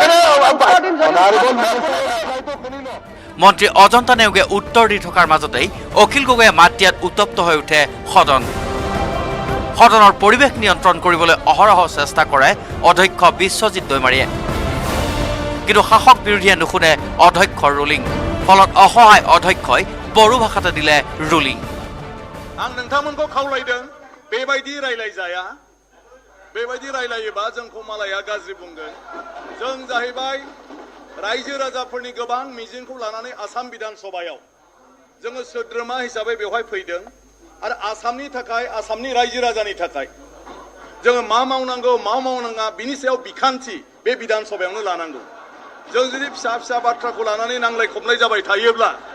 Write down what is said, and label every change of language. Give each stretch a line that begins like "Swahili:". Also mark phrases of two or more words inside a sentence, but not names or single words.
Assamese: মন্ত্ৰী অজন্তা নেওগে উত্তৰ দি থকাৰ মাজতেই অখিল গগৈয়ে মাত দিয়াত উত্তপ্ত হৈ উঠে সদন। সদনৰ পৰিৱেশ নিয়ন্ত্ৰণ কৰিবলৈ অহৰহ চেষ্টা কৰে অধ্যক্ষ বিশ্বজিৎ দৈমাৰীয়ে, কিন্তু শাসক বিৰোধীয়ে নুশুনে অধ্যক্ষৰ ৰুলিং। ফলত অসহায় অধ্যক্ষই বড়ো ভাষাতে দিলে ৰুলিং।
Bodo: आं नोंथांमोनखौ खावलायदों बेबायदि रायलायजाया बेबायदि रायलायोबा जोंखौ मालाया गाज्रि बुंगोन जों जाहैबाय रायजो राजाफोरनि गोबां मिजिंखौ लानानै आसाम बिधान सभायाव जोङो सोद्रोमा हिसाबै बेवहाय फैदों आरो आसामनि थाखाय आसामनि रायजो राजानि थाखाय जोङो मा मावनांगौ मा मावनाङा बिनि सायाव बिखान्थि बे बिधान सभायावनो लानांगौ जों जुदि फिसा फिसा बाथ्राखौ लानानै नांलाय खमलाय जाबाय थायोब्ला